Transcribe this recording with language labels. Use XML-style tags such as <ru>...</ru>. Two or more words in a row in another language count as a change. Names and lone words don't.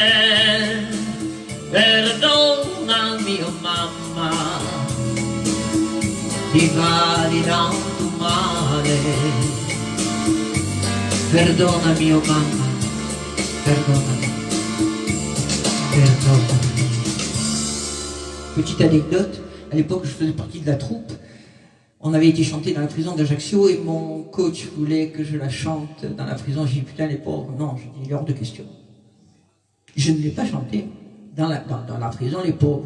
<it>perdonami oh mamma, ti va di tanto male, perdonami oh mamma, perdonami, perdonami.</it> <fr>Petite anecdote, à l'époque je faisais partie de la troupe, on avait été chanter dans la prison d'Ajaccio et mon coach voulait que je la chante dans la prison. J'ai dit putain les pauvres, non, j'ai dit il est hors de question. Je ne l'ai pas chanté dans la prison, les pauvres.</fr>